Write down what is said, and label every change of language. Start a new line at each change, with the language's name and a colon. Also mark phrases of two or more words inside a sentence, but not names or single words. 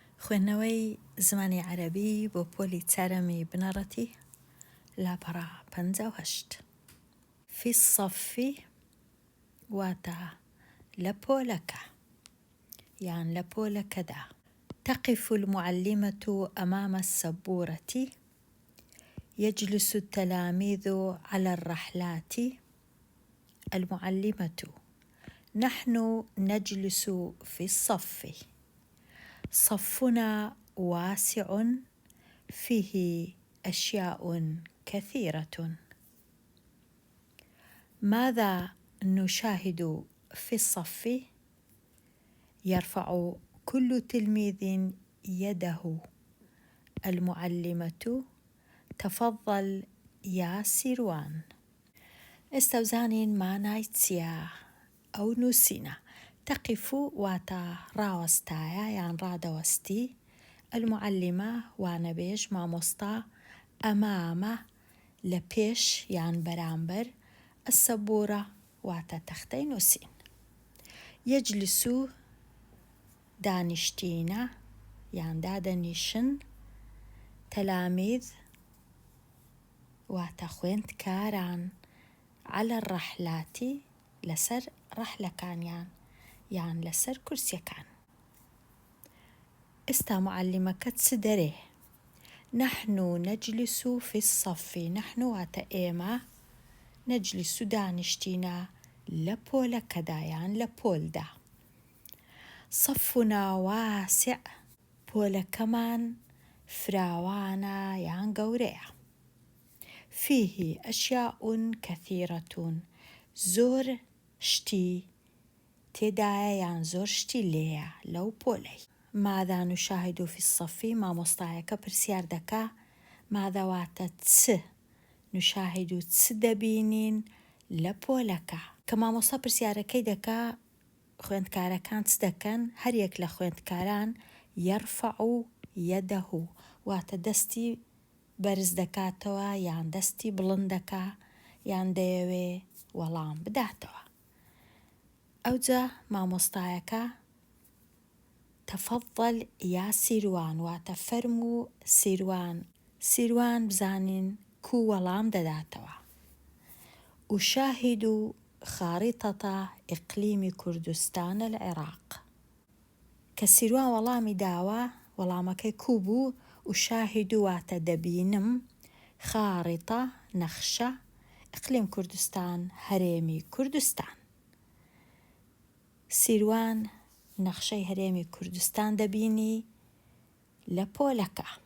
Central Kurdish: خوێندنەوەی زمانی عەرەبی بۆ پۆلی چارەمی بنەڕەتی لاپەڕە 58.
Arabic: في الصف
Central Kurdish: واتە لە پۆلەکە یان لە پۆلەکەدا.
Arabic: تقف المعلمة أمام السبورة يجلس التلاميذ على الرحلات. المعلمة: نحن نجلس في الصف. صفنا واسع فيه أشياء كثيرة. ماذا نشاهد في الصف؟ يرفع كل تلميذ يده. المعلمة: تفضل يا سیروان.
Central Kurdish: استوزانين مانای چییە؟ ئەو نووسینە. تقف واتە ڕاوەستایە یان ڕادەوەستی. المعلمە وانەبێژ مامۆستا. ئەمامە لە پێش یان بەرامبەر. السەبورە واتە تەختەی نووسین. یەجلس دانیشتینە یان دادەنیشن. تەلامیذ واتە خوێندکاران.
Arabic: على الرحلات
Central Kurdish: لەسەر ڕەحلەکانیان یان لەسەر کورسیەکان. ئێستا معلمەکە چ دەرێ؟
Arabic: نحن نجلس في الصف.
Central Kurdish: نحن واتە ئێمە. نەجلیس دانیشتینە لە پۆلەکەدا یان لە پۆلدا.
Arabic: صفنا واسع
Central Kurdish: پۆلەکەمان فراوانە یان گەورەیە.
Arabic: فيه أشياء كثيرة
Central Kurdish: زۆر شتی تێدایە یان زۆر شتی لێیە لەو پۆلەی.
Arabic: ماذا نشاهد في الصف؟
Central Kurdish: مامۆستایەکە پرسیار دەکا
Arabic: ماذا واتە
Central Kurdish: چ؟ نشاهد چ دەبینین لە پۆلەکە. کە مامۆستا پرسیارەکەی دەکا خوێندکارەکان چ دەکەن؟ هەریەک لە خوێندکاران
Arabic: یەرفع یەدەه
Central Kurdish: واتە دەستی بەرز دەکاتەوە یان دەستی بڵند دەکا یان دەیەوێ وەڵام بداتەوە. ئەوجا مامۆستایەکە
Arabic: تەفەضەل یا سیروان
Central Kurdish: واتە فەرموو سیروان. سیروان بزانین کو وەڵام دەداتەوە.
Arabic: أشاهد خارطة إقليم كردستان العراق.
Central Kurdish: کە سیروان وەڵامی داوە وەڵامەکەی کو بوو؟ أشاهد واتە دەبینم. خارطة نەخشە. إقلیم کوردستان هەرێمی کوردستان. سیروان نەخشەی هەرێمی کوردستان دەبینی لە پۆلەکە.